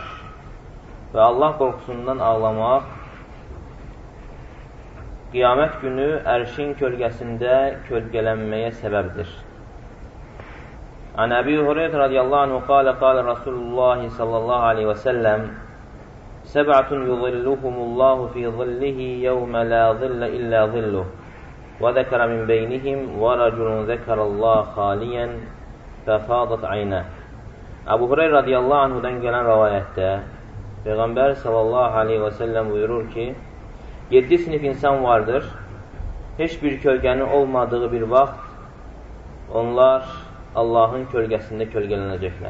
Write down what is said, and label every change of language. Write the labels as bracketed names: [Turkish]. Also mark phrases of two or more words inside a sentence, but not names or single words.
[Azerbaijani] Və Allah qorxusundan ağlamaq qiyamət günü ərşin kölgəsində kölgələnməyə səbəbdir. [Arabic] عن أبي هريرة رضي الله عنه قال رسول الله صلى الله عليه وسلم سبعة يظلهم الله في ظله يوم لا ظل إلا ظله وَذَكَرَ مِنْ بَيْنِهِمْ وَرَجُلٌ ذَكَرَ اللّٰهَ خَالِيًا فَفَاضَتْ عَيْنَهُ [Azerbaijani] Əbu Hureyra radiyallahu anhudan gələn rəvayətdə Peyğəmbər [Arabic] صلى الله عليه وسلم [Azerbaijani] buyurur ki, 7 sinif insan vardır, heç bir kölgənin olmadığı bir vaxt onlar Allahın kölgəsində kölgələnəcəklər.